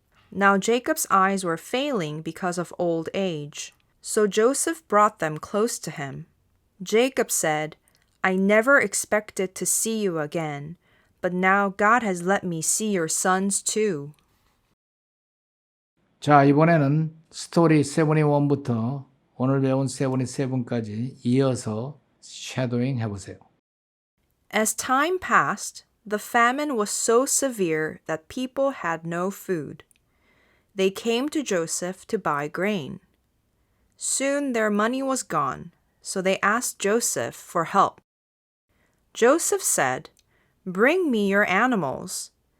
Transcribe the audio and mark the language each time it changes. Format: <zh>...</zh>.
<en>Now Jacob's eyes were failing because of old age, so Joseph brought them close to him. Jacob said, I never expected to see you again, but now God has let me see your sons too.</en> <ko>자, 이번에는 스토리 71부터 오늘 배운 77까지 이어서 쉐도잉 해보세요.</ko> <en>As time passed, the famine was so severe that people had no food. They came to Joseph to buy grain. Soon their money was gone, so they asked Joseph for help. Joseph said, Bring me your animals.</en>